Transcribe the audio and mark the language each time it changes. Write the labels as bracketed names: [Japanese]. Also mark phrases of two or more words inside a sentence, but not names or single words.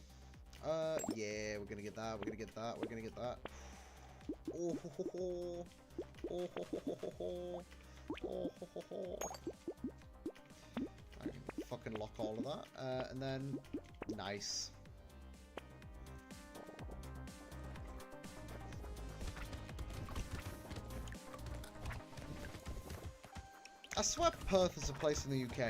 [English] Yeah, we're gonna get that. We're gonna get that. We're gonna get that. Oh, ho, ho, ho. Oh ho ho ho ho ho. Oh ho ho ho. I can fucking lock all of that. And then... Nice. I swear Perth is a place in the UK.